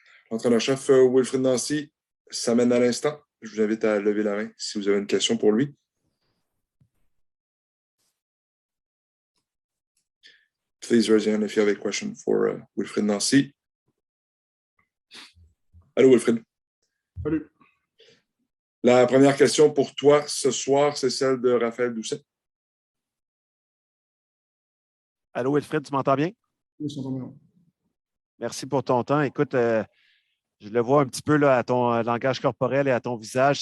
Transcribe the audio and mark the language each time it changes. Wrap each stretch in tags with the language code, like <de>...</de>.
<fr>L'entraîneur-chef Wilfried Nancy s'amène à l'instant. Je vous invite à lever la main si vous avez une question pour lui.</fr> <en>Please raise your hand if you have a question for Wilfried Nancy.</en> <fr>Allô Wilfried. Salut. La première question pour toi ce soir, c'est celle de Raphaël Doucet. Allô Wilfried, tu m'entends bien? Oui, je t'entends bien. Merci pour ton temps. Écoute, je le vois un petit peu là, à ton langage corporel et à ton visage.</fr>